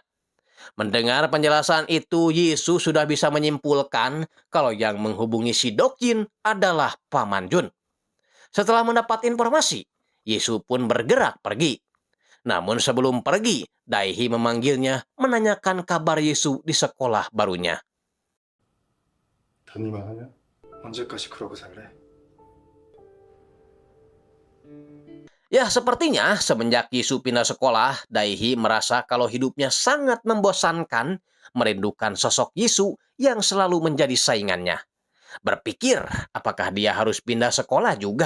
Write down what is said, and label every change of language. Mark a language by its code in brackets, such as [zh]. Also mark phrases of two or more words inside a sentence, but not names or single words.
[id] Mendengar penjelasan itu, Yesus sudah bisa menyimpulkan kalau yang menghubungi si Dokjin adalah Paman Jun. Setelah mendapat informasi, Yesus pun bergerak pergi. Namun sebelum pergi, Daihi memanggilnya menanyakan kabar Yesus di sekolah barunya. [ko] 다닐만 하냐? 언제까지 그러고 살래? [id] Ya, sepertinya semenjak Yesus pindah sekolah, Daihi merasa kalau hidupnya sangat membosankan, merindukan sosok Yesus yang selalu menjadi saingannya. Berpikir apakah dia harus pindah sekolah juga.